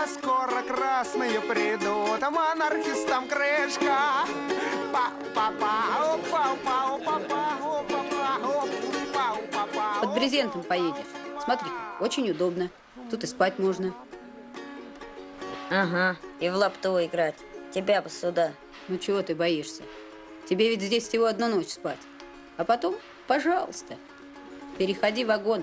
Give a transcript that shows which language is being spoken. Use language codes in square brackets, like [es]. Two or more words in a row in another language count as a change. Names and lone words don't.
[ru] Скоро красные придут, а монархистам крышка. Па-па-па, опа-па, опа-па, опа-па, опа-па. Под брезентом поедешь. Смотри, очень удобно. Тут и спать можно. Ага, и в лапту играть. Тебя бы сюда. Ну чего ты боишься? Тебе ведь здесь всего одну ночь спать. А потом, пожалуйста, переходи в вагон.